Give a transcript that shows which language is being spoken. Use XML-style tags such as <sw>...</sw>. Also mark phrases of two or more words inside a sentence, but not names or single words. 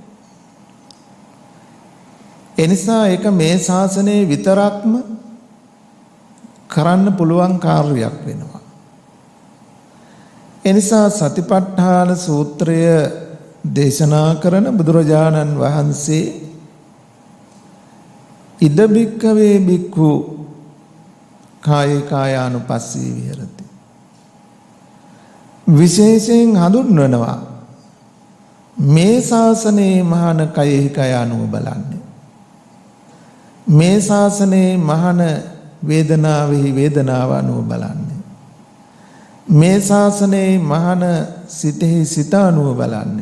<si>එනිසා ඒක මේ ශාසනයේ විතරක්ම කරන්න පුළුවන් කාර්යයක් වෙනවා. එනිසා සතිපට්ඨාන සූත්‍රය දේශනා කරන බුදුරජාණන් වහන්සේ</si> <pi>ඉද බික්ඛවේ බික්ඛු කායේ කායානුපස්සී විහෙරති</pi> <si>විශේෂයෙන් හඳුන්වනවා මේ ශාසනයේ මහාන කයෙහි කයානුව බලන්නේ. මේ ශාසනයේ මහාන වේදනාවෙහි වේදනාව අනුව බලන්නේ. මේ ශාසනයේ මහාන සිතෙහි සිත අනුව බලන්නේ.</si>